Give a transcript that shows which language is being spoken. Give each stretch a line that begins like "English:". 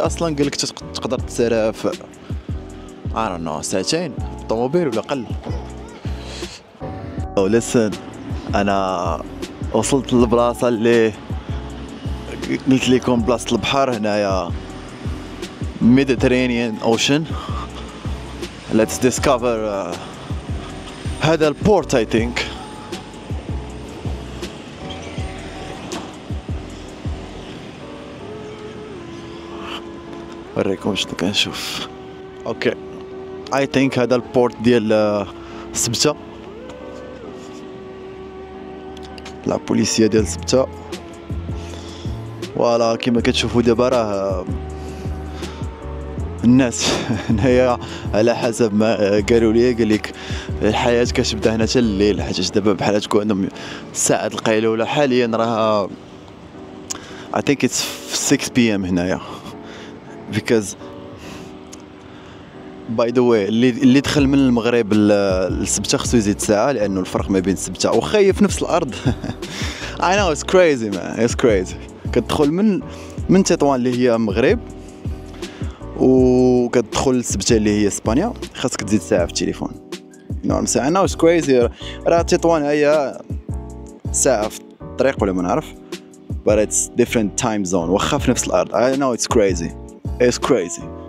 Arabic: اصلا قالك تقدر تسالها في ساعتين بالطوموبيل ولا قل. او لسن انا وصلت للبلاصه اللي قلت لكم، بلاصه البحر هنايا
English: Mediterranean Ocean. Let's discover
Arabic: هذا البورت
English: I think.
Arabic: وريكم شنو كنشوف. اوكي
English: I think
Arabic: هذا البورت ديال سبته، لا بوليسيه ديال سبته. فوالا كيما كتشوفوا دابا راه الناس هنايا على حسب ما قالوا لي، قال لك الحياه كتبدا هنا حتى الليل، حيت دابا بحال تكون عندهم ساعه القيلوله. حاليا راه
English: I think it's 6 PM
Arabic: هنايا
English: because by the way
Arabic: اللي دخل من المغرب للسبته خصو يزيد ساعه، لانه الفرق ما بين السبته وخايف في نفس الارض.
English: I know it's crazy man, it's crazy.
Arabic: كتدخل من تطوان اللي هي المغرب وكتدخل السبته اللي هي اسبانيا، خاصك تزيد ساعه في التليفون. نورم ساعه انا واش كريزي. راه تطوان هي ساعه في الطريق ولا ما نعرف،
English: but it's different time zone
Arabic: واخا في نفس الارض.
English: I know it's crazy, it's crazy.